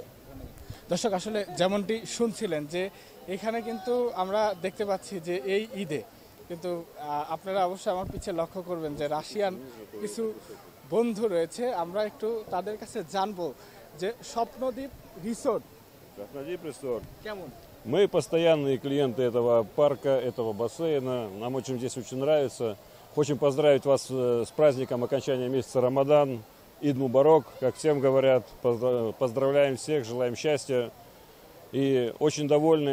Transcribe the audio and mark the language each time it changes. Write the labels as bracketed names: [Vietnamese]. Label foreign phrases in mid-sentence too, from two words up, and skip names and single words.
[Bangla] দর্শক আসলে যেমনটি শুনছিলেন যে এখানে কিন্তু আমরা দেখতে পাচ্ছি যে এই ঈদে কিন্তু আপনারা অবশ্যই আমার পিছে লক্ষ্য করবেন যে রাশিয়ান কিছু বন্ধু রয়েছে। আমরা একটু তাদের কাছে জানবো যে স্বপ্নদ্বীপ রিসোর্ট Краснодар Resort. কেমন। [Russian] Мы постоянные клиенты этого парка, этого бассейна. Нам здесь очень нравится. Хотим поздравить вас с праздником окончания месяца Рамадан. [Arabic] عيد مبارك, [Russian] как всем говорят. Поздравляем всех, желаем счастья. И очень довольны.